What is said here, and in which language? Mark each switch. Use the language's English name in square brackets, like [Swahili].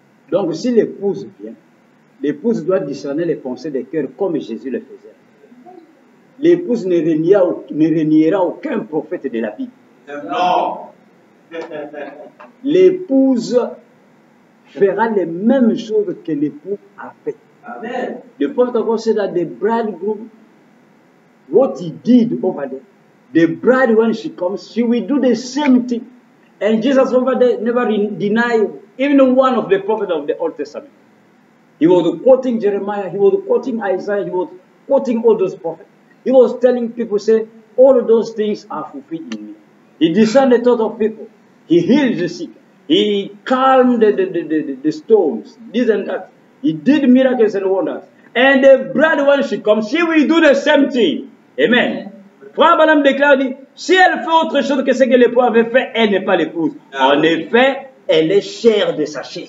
[French] Donc si l'épouse vient, l'épouse doit discerner les pensées des cœurs comme Jésus le faisait. L'épouse ne reniera aucun prophète de la Bible. Non. L'épouse fera les mêmes choses que l'époux a fait. Amen. [English] The prophet of God said that the bridegroom, what he did over there, The bride, when she comes, she will do the same thing. And Jesus never denied even one of the prophets of the Old Testament. He was quoting Jeremiah, he was quoting Isaiah, he was quoting all those prophets. He was telling people, say, all of those things are fulfilled in me. He discerned the thought of people. He healed the sick. He calmed the storms, this and that. He did miracles and wonders. And the bride, when she comes, she will do the same thing. Amen. [French] Frère Branham déclare, dit, si elle fait autre chose que ce que l'époux avait fait, elle n'est pas l'épouse. En effet, elle est chair de sa chair.